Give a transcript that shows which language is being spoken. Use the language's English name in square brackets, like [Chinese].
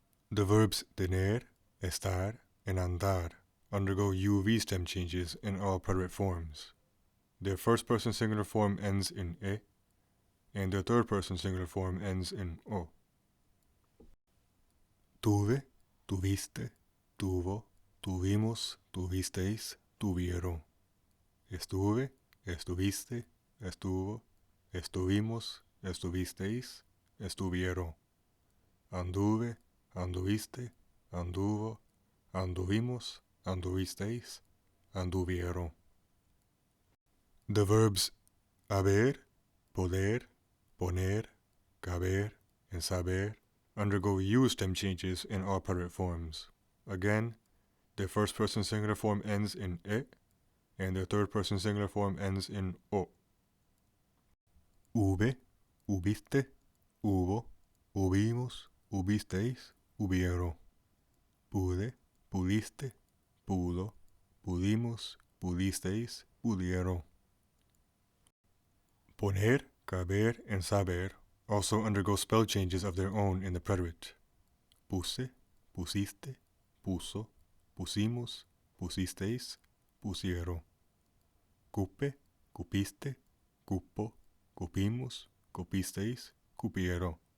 [English] The verbs tener, estar, and andar undergo UV stem changes in all preterite forms. Their first person singular form ends in e, and their third person singular form ends in o. [Spanish] Tuve, tuviste, tuvo, tuvimos, tuvisteis, tuvieron. Estuve, estuviste, estuvo, estuvimos, estuvisteis, estuvieron. Anduve, anduviste, anduvo, anduvimos, anduvisteis, anduvieron. [English] The verbs haber, poder, poner, caber, and saber undergo U stem changes in all preterite forms. Again, their first person singular form ends in e, and their third person singular form ends in o. [Spanish] Hube, hubiste, hubo, hubimos, hubisteis, hubieron. Pude, pudiste, pudo, pudimos, pudisteis, pudieron. [English] Poner, caber, and saber also undergo spell changes of their own in the preterite. [Spanish] Puse, pusiste, puso, pusimos, pusisteis, pusieron. Cupe, cupiste, cupo, cupimos, cupisteis, cupieron.